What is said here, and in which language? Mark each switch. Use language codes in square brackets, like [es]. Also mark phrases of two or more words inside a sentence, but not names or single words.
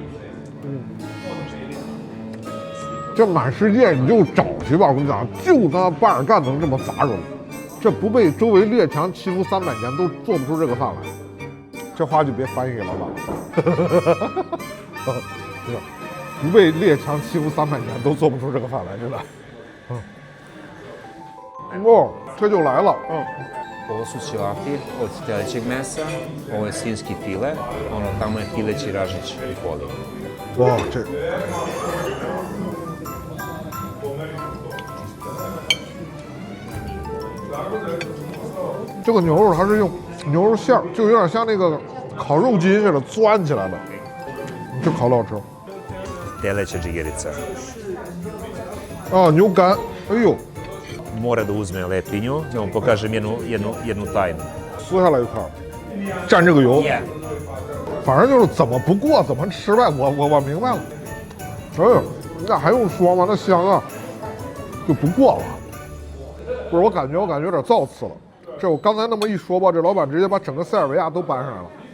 [zh] 这满世界你就找去吧，我跟你讲，就他巴尔干能这么杂糅，这不被周围列强欺负300年都做不出这个饭来。这话就别翻译给老板了，不被列强欺负300年都做不出这个饭来，真的。哦，这就来了。 [sr] Ovo su ćevapi od telećeg mesa, ovo je svinjski file, tamo je pileći ražić u foliji. [zh] 哇，这个牛肉它是用牛肉馅儿，就有点像那个烤肉筋似的钻起来的，这烤的好吃。 [sr] Teleća džigerica. [zh] 啊，牛肝，哎呦， [sr] Mora da uzme lepinju, da vam pokažem jednu tajnu. [zh] 撕下来一块，蘸这个油，反正就是怎么不过怎么吃呗，我明白了。哎呦，那还用说吗？那香啊，就不过了。不是，我感觉有点造次了。这我刚才那么一说吧，这老板直接把整个塞尔维亚都搬上来了。